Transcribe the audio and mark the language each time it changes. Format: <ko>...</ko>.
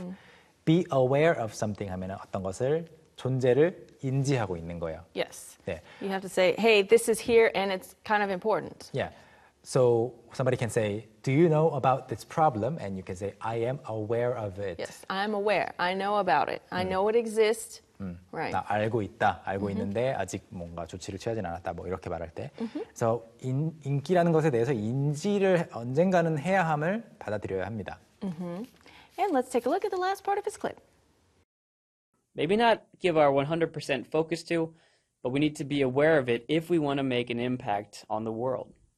<ko>Mm-hmm.</ko> <en>Be aware of something</en> <ko>하면은 어떤 것을, 존재를 인지하고 있는 거예요.</ko> <en>Yes.</en> <ko>네.</ko> <en>You have to say, hey, this is here and it's kind of important. Yeah. So somebody can say, do you know about this problem? And you can say, I am aware of it. Yes, I am aware. I know about it. I know it exists. Right.</en> <ko>나 알고 있다. 알고 mm-hmm. 있는데 아직 뭔가 조치를 취하진 않았다. 뭐 이렇게 말할 때. Mm-hmm. So 인기라는 것에 대해서 인지를 언젠가는 해야 함을 받아들여야 합니다. Mm-hmm.</ko> <en>And let's take a look at the last part of his clip. Maybe not give our 100% focus to, but we need to be aware of it if we want to make an impact on the world.</en>